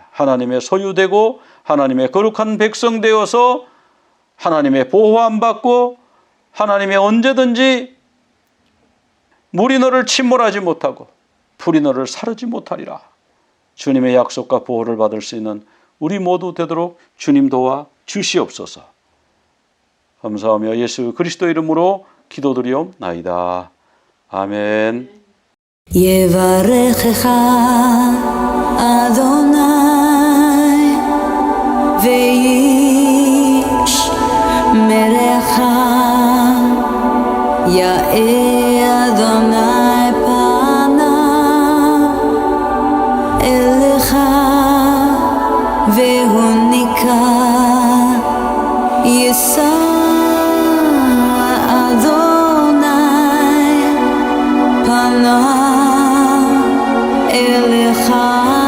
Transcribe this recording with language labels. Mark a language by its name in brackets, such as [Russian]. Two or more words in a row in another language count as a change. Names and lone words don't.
[Korean] 하나님의 소유되고 하나님의 거룩한 백성 되어서 하나님의 보호함 받고 하나님의 언제든지 물이 너를 침몰하지 못하고 풀이 너를 사르지 못하리라. 주님의 약속과 보호를 받을 수 있는 우리 모두 되도록 주님 도와 주시옵소서. 감사하며 예수 그리스도 이름으로 기도드리옵나이다. 아멘. [Hebrew] יברכך אדוני וישמרך, יאר אדוני פניו אליך והוניקה, יישא אדוני פניו אליך